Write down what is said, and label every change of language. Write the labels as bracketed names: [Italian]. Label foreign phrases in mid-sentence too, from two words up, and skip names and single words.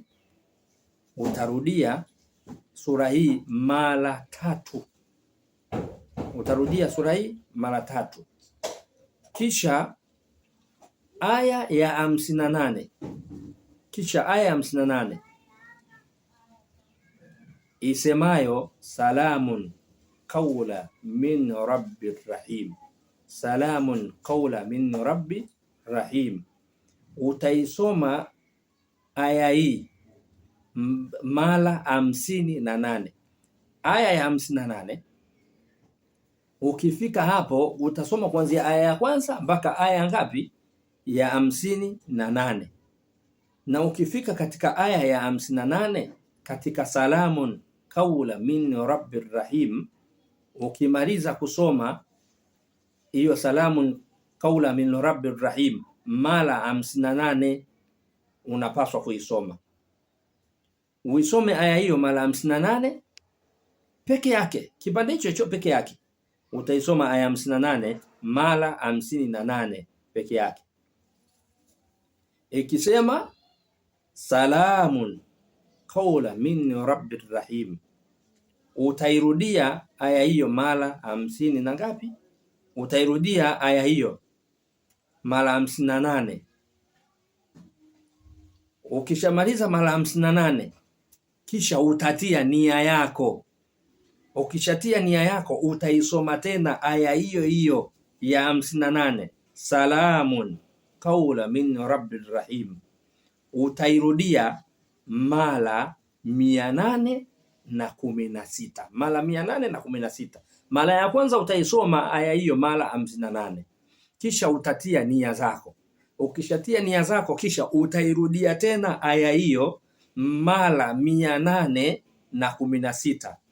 [Swahili] Utarudia sura hii mara 3. Utarudia sura hii mara 3. Kisha aya ya 58. Kisha aya ya 58 isemayo [Arabic] سلام قولا من رب رحيم. سلام قولا من رب رحيم. [Swahili] Utaisoma aya hii mara 58. Aya ya 58. Ukifika hapo utasoma kuanzia aya ya kwanza mpaka aya ngapi? Ya 58. Na ukifika katika aya ya 58 katika [Arabic] سلام قولا من رب رحيم, [Swahili] ukimaliza kusoma hiyo [Arabic] سلام قولا من رب رحيم [Swahili] mara 58, unapaswa kuisoma. Uisome aya hiyo mara 58 peke yake, kipande hicho peke yake. Utaisoma aya 58 mara 58 peke yake. [Arabic] Ikisema سلام قولا من رب رحيم, [Swahili] utairudia aya hiyo mara 50 na ngapi? Utairudia aya hiyo mara 58. Ukishamaliza mara 58, kisha utatia nia yako. Ukishatia nia yako, utaisoma tena aya hiyo hiyo ya 58, [Arabic] سلام قولا من رب رحيم. [Swahili] Utairudia mara 816. Mara 816. Mara ya kwanza utaisoma aya hiyo mara 58. Kisha utatia nia zako. Ukishatia nia zako, kisha utairudia tena aya hiyo mara 816.